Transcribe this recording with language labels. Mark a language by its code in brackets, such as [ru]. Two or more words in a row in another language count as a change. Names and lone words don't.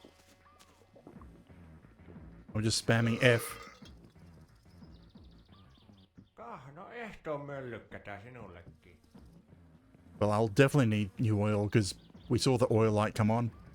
[en] I'm just spamming F. [fi] Tiedetään sinullekin. [en] Well, I'll definitely need new oil because we saw the oil light come on.